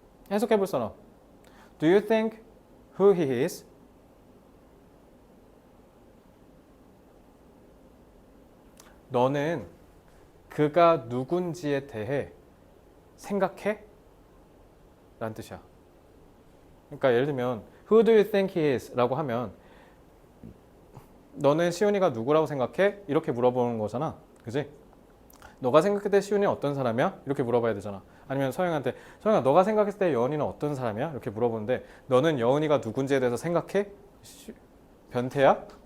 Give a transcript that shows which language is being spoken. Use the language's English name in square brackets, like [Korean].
[Korean] 해석해볼 사람. [English] Do you think who he is? [Korean] 너는 그가 누군지에 대해 생각해? 라는 뜻이야. 그러니까 예를 들면 [English] Who do you think he is? [Korean] 라고 하면 너는 시훈이가 누구라고 생각해? 이렇게 물어보는 거잖아. 그지? 너가 생각할 때 시훈이 어떤 사람이야? 이렇게 물어봐야 되잖아. 아니면 서영한테 서영아 너가 생각했을 때 여은이는 어떤 사람이야? 이렇게 물어보는데 너는 여은이가 누군지에 대해서 생각해? 변태야?